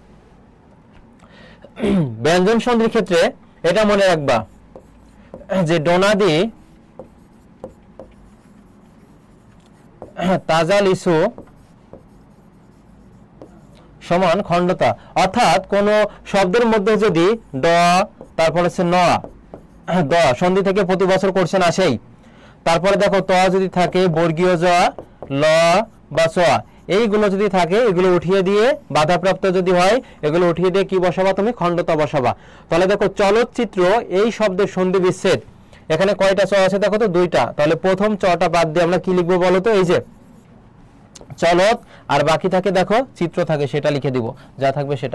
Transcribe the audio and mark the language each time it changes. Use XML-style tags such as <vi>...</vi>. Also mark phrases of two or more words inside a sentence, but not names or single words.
<bn>ব্যঞ্জন সন্ধির ক্ষেত্রে এটা মনে রাখবা যে ডোনাদি তাজা লিচু সমান খণ্ডতা। অর্থাৎ কোন শব্দের মধ্যে যদি ড, তারপরে হচ্ছে ন, দ সন্ধি থেকে প্রতি বছর কোশ্চেন আসেই। তারপরে দেখো ত যদি থাকে, বর্গীয় জ, ল বা চ, এইগুলো যদি থাকে এগুলো উঠিয়ে দিয়ে, বাধাপ্রাপ্ত যদি হয় এগুলো উঠিয়ে দিয়ে কি বসাবা? তুমি খণ্ডতা বসাবা। তাহলে দেখো চলচ্চিত্র এই শব্দের সন্ধি বিচ্ছেদ এখানে কয়টা চ আছে দেখো তো, দুইটা। তাহলে প্রথম চটা বাদ দিয়ে আমরা কি লিখবো বলো তো, এই যে চলত, আর বাকি থাকে দেখো চিত্র থাকে, সেটা লিখে দিব, যা থাকবে সেটা।</bn>